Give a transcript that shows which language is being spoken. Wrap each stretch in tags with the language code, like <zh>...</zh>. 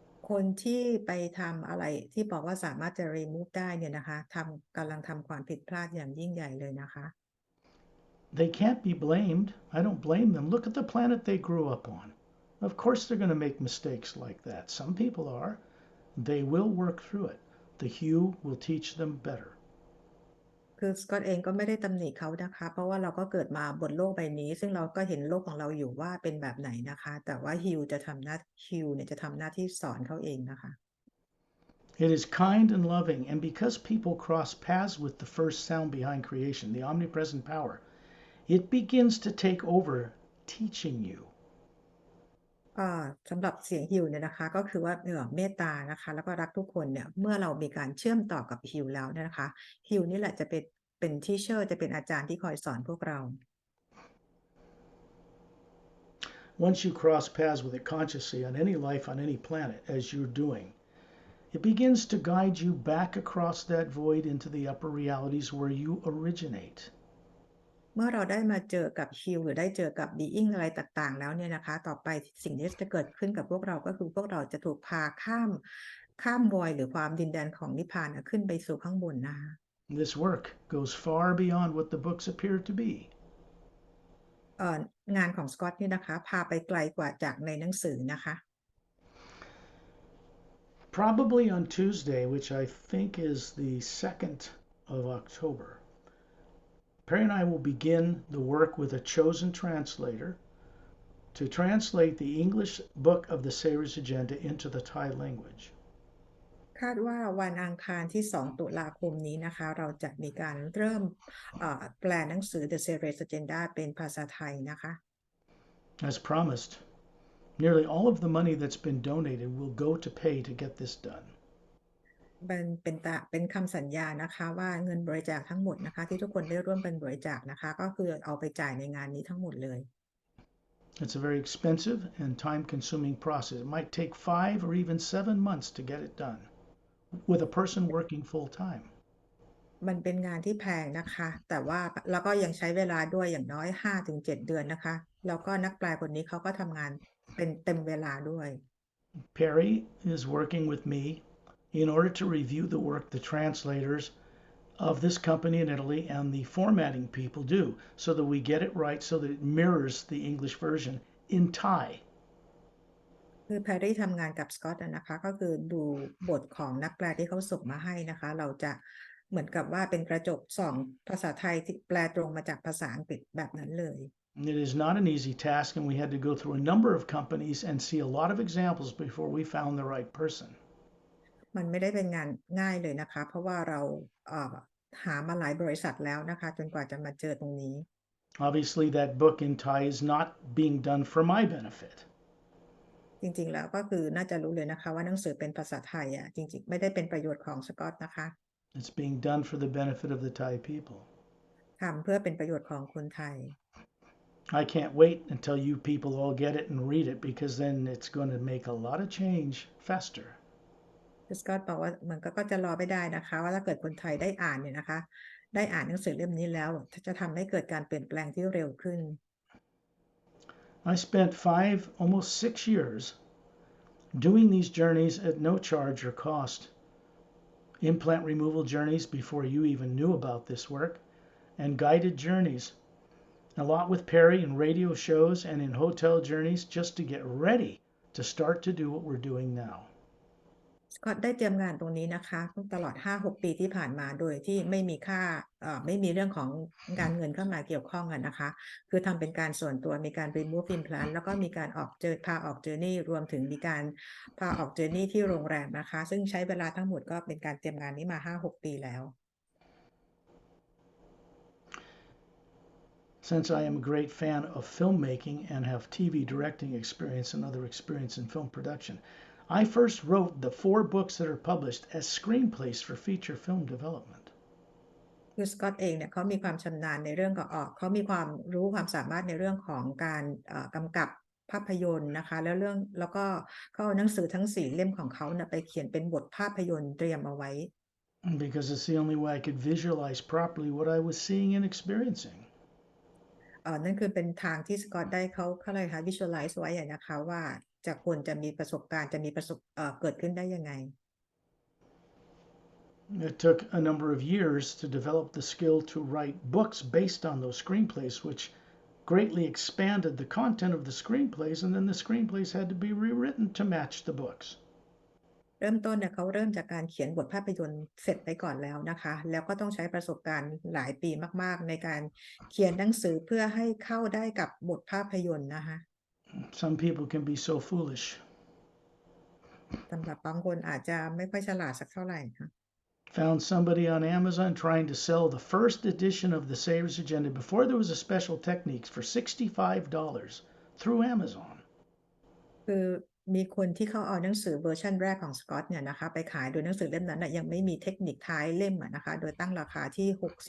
<th>คนที่ไปทำอะไรที่บอกว่าสามารถจะ remove ได้เนี่ยนะคะกำลังทำความผิดพลาดอย่างยิ่งใหญ่เลยนะคะ</th> <en>They can't be blamed. I don't blame them. Look at the planet they grew up on. Of course they're going to make mistakes like that. Some people are. They will work through it. The hue will teach them better.</en> <th>คือสกอตเองก็ไม่ได้ตำหนิเขานะคะเพราะว่าเราก็เกิดมาบนโลกใบนี้ซึ่งเราก็เห็นโลกของเราอยู่ว่าเป็นแบบไหนนะคะแต่ว่าฮิวจะทำหน้าที่สอนเขาเองนะคะ</th> <en>It is kind and loving, and because people cross paths with the first sound behind creation, the omnipresent power, it begins to take over teaching you.</en> <th>สำหรับเสียงฮิวเนี่ยนะคะก็คือว่าเมตตานะคะแล้วก็รักทุกคนเนี่ยเมื่อเรามีการเชื่อมต่อกับฮิวแล้วเนี่ยนะคะฮิวนี่แหละจะเป็นที่เชอร์จะเป็นอาจารย์ที่คอยสอนพวกเรา</th> <en>Once you cross paths with it consciously on any life on any planet, as you're doing, it begins to guide you back across that void into the upper realities where you originate.</en> <th>เมื่อเราได้มาเจอกับฮิวหรือได้เจอกับบีอิงอะไรต่างๆแล้วเนี่ยนะคะต่อไปสิ่งที่จะเกิดขึ้นกับพวกเราก็คือพวกเราจะถูกพาข้ามวอยหรือความดินแดนของนิพพานขึ้นไปสู่ข้างบนนะคะ</th> <en>This work goes far beyond what the books appear to be.</en> <th>งานของสกอตนี่นะคะพาไปไกลกว่าจากในหนังสือนะคะ</th> <en>Probably on Tuesday, which I think is the 2nd of October, Pari and I will begin the work with a chosen translator to translate the English book of the Savior's Agenda into the Thai language.</en> <th>คาดว่าวันอังคารที่2ตุลาคมนี้นะคะเราจะมีการเริ่มแปลหนังสือ The Savior's Agenda เป็นภาษาไทยนะคะ</th> <en>As promised, nearly all of the money that's been donated will go to pay to get this done.</en> <th>เป็นคำสัญญานะคะว่าเงินบริจาคทั้งหมดนะคะที่ทุกคนได้ร่วมกันบริจาคนะคะก็คือเอาไปจ่ายในงานนี้ทั้งหมดเลย</th> <en>It's a very expensive and time-consuming process. It might take 5 or even 7 months to get it done with a person working full-time.</en> <th>มันเป็นงานที่แพงนะคะแต่ว่าแล้วก็ยังใช้เวลาด้วยอย่างน้อย 5-7 เดือนนะคะแล้วก็นักแปลคนนี้เขาก็ทำงานเป็นเต็มเวลาด้วย</th> <en>Pari is working with me in order to review the work the translators of this company in Italy and the formatting people do so that we get it right so that it mirrors the English version in Thai.</en> <th>คือแพรรี่ทำงานกับสกอตนะคะก็คือดูบทของนักแปลที่เขาส่งมาให้นะคะเราจะเหมือนกับว่าเป็นกระจกส่องภาษาไทยที่แปลตรงมาจากภาษาอังกฤษแบบนั้นเลย</th> <en>It is not an easy task, and we had to go through a number of companies and see a lot of examples before we found the right person.</en> <th>มันไม่ได้เป็นงานง่ายเลยนะคะเพราะว่าเราเอ่อหามาหลายบริษัทแล้วนะคะจนกว่าจะมาเจอตรงนี้</th> <en>Obviously, that book in Thai is not being done for my benefit.</en> <th>จริงๆแล้วก็คือน่าจะรู้เลยนะคะว่าหนังสือเป็นภาษาไทยอ่ะจริงๆไม่ได้เป็นประโยชน์ของสกอตนะคะ</th> <en>It's being done for the benefit of the Thai people.</en> <th>ทำเพื่อเป็นประโยชน์ของคนไทย</th> <en>I can't wait until you people all get it and read it because then it's going to make a lot of change faster.</en> <th>สกอตบอกว่าเหมือนก็จะรอไม่ได้นะคะว่าถ้าเกิดคนไทยได้อ่านเนี่ยนะคะได้อ่านหนังสือเล่มนี้แล้วจะทำให้เกิดการเปลี่ยนแปลงที่เร็วขึ้น</th> <en>I spent 5, almost 6 years doing these journeys at no charge or cost. Implant removal journeys before you even knew about this work, and guided journeys. A lot with Pari in radio shows and in hotel journeys just to get ready to start to do what we're doing now.</en> <th>สกอตได้เตรียมงานตรงนี้นะคะตลอด 5-6 ปีที่ผ่านมาโดยที่ไม่มีค่าไม่มีเรื่องของการเงินเข้ามาเกี่ยวข้องกันนะคะคือทำเป็นการส่วนตัวมีการ</th> <en>remove implant</en> <th>แล้วก็มีการพาออก journey รวมถึงมีการพาออก journey ที่โรงแรมนะคะซึ่งใช้เวลาทั้งหมดก็เป็นการเตรียมงานนี้มา 5-6 ปีแล้ว</th> <en>Since I am a great fan of filmmaking and have TV directing experience and other experience in film production, I first wrote the 4 books that are published as screenplays for feature film development.</en> <th>คือสกอตเองเนี่ยเขามีความชำนาญในเรื่องเขามีความรู้ความสามารถในเรื่องของการกำกับภาพยนตร์นะคะแล้วก็เขาเอาหนังสือทั้ง4 เล่มของเขาเนี่ยไปเขียนเป็นบทภาพยนตร์เตรียมเอาไว้</th> <en>Because it's the only way I could visualize properly what I was seeing and experiencing.</en> <th>นั่นคือเป็นทางที่สกอตได้เขาเลยค่ะ visualize ไว้นะคะว่าจะควรจะมีประสบการณ์จะมีเกิดขึ้นได้ยังไง</th> <en>It took a number of years to develop the skill to write books based on those screenplays, which greatly expanded the content of the screenplays, and then the screenplays had to be rewritten to match the books.</en> <th>เริ่มต้นเนี่ยเขาเริ่มจากการเขียนบทภาพยนตร์เสร็จไปก่อนแล้วนะคะแล้วก็ต้องใช้ประสบการณ์หลายปีมากๆในการเขียนหนังสือเพื่อให้เข้าได้กับบทภาพยนตร์นะคะ</th> <en>Some people can be so foolish.</en> <th>สำหรับบางคนอาจจะไม่ค่อยฉลาดสักเท่าไหร่ค่ะ</th> <en>Found somebody on Amazon trying to sell the first edition of the Savior's Agenda before there was a special techniques for $65 through Amazon.</en> <th>คือมีคนที่เขาเอาหนังสือเวอร์ชันแรกของสกอตเนี่ยนะคะไปขายโดยหนังสือเล่มนั้นยังไม่มีเทคนิคท้ายเล่มนะคะโดยตั้งราคาที่$65</th>